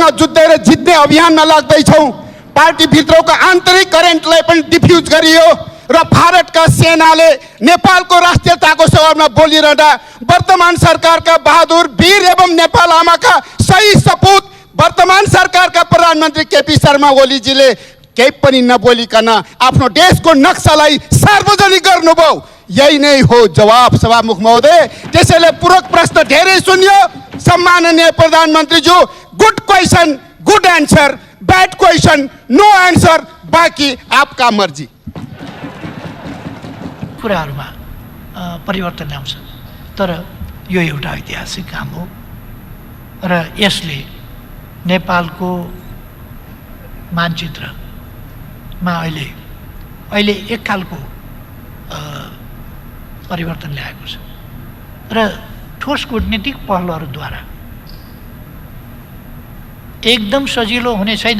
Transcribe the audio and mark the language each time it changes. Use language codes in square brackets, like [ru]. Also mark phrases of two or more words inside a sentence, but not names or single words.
[ne] जुझ्दै जित्ने अभियानमा लाग्दैछौँ, पार्टीभित्रको आन्तरिक करेन्टलाई पनि डिफ्युज गरियो र भारतका सेनाले नेपालको राष्ट्रियताको सवालमा बोलिरहँदा वर्तमान सरकारका बहादुर वीर एवं नेपाल आमाका सही सपूत वर्तमान सरकारका प्रधानमन्त्री केपी शर्मा ओलीजीले केही पनि नबोलिकन आफ्नो देशको नक्सालाई सार्वजनिक गर्नुभयो। यही नै हो जवाब सभामुख महोदय। त्यसैले पूरक प्रश्न धेरै सुनियो। सम्माननीय प्रधानमन्त्रीज्यू, [en] good question good answer, bad question no answer, [hi] बाकी आपका मर्जी। [ne] कुराहरूमा परिवर्तन ल्याउँछ, तर यो एउटा ऐतिहासिक काम हो र यसले नेपालको मानचित्रमा अहिले एक खालको परिवर्तन ल्याएको छ र ठोस कूटनीतिक पहलहरूद्वारा एकदम सजिलो हुने छैन।